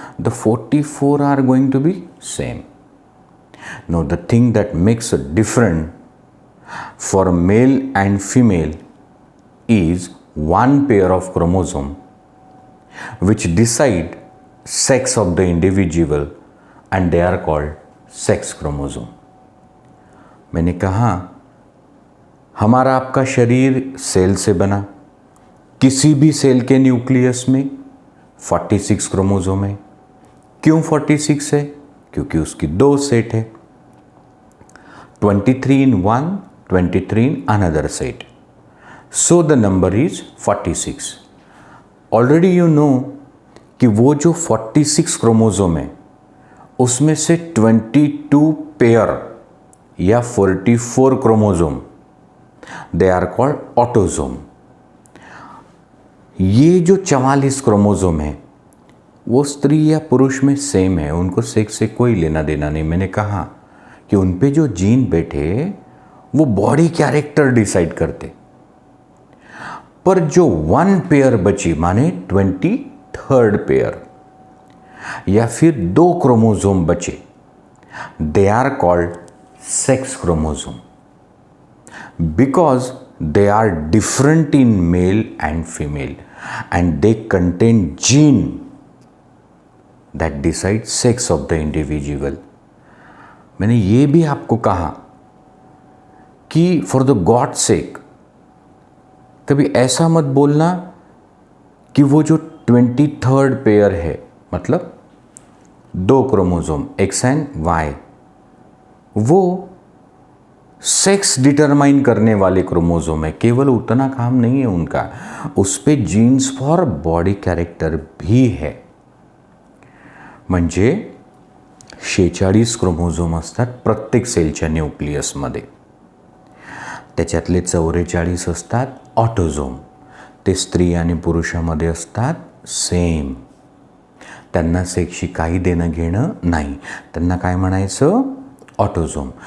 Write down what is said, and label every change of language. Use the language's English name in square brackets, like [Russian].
[English] The 44 are going to be same. Now the thing that makes it different for male and female is one pair of chromosome which decide sex of the individual, and they are called sex chromosome. [Hindi] मैंने कहा हमारा आपका शरीर cell से बना, किसी भी cell के न्यूक्लियस में 46 क्रोमोसोम है. क्यों 46 है? क्योंकि उसकी दो सेट है, [English] 23 in one, 23 in another set. So the number is 46. Already you know [Hindi] कि वो जो 46 क्रोमोसोम है उसमें से 22 पेयर या 44 chromosome, [English] They are called autosome. [Hindi] ये जो 44 क्रोमोसोम है वो स्त्री या पुरुष में सेम है, उनको सेक्स से कोई लेना देना नहीं. मैंने कहा कि उन पे जो जीन बैठे वो बॉडी कैरेक्टर डिसाइड करते, पर जो वन पेयर बची, माने 23rd पेयर या फिर दो क्रोमोसोम बचे, [English] They are called sex chromosome, because they are different in male and female and they contain gene that decide sex of the individual. [Hindi] मैंने ये भी आपको कहा कि [English] for the God's sake [Hindi] कभी ऐसा मत बोलना कि वो जो 23rd पेयर है, मतलब दो क्रोमोसोम X and Y, वो सेक्स डिटरमाइन करने वाले क्रोमोसोम है. केवल उतना काम नहीं है उनका, उस पे जीन्स फॉर बॉडी कैरेक्टर भी है. [Marathi] म्हणजे 46 क्रोमोसोम असतात प्रत्येक सेलच्या न्यूक्लियसमध्ये. त्याच्यातले 44 असतात ऑटोसोम, ते स्त्री आणि पुरुषामध्ये असतात सेम. त्यांना सेक्सशी काही देणं घेणं नाही, त्यांना काय म्हणायचं, ऑटोसोम.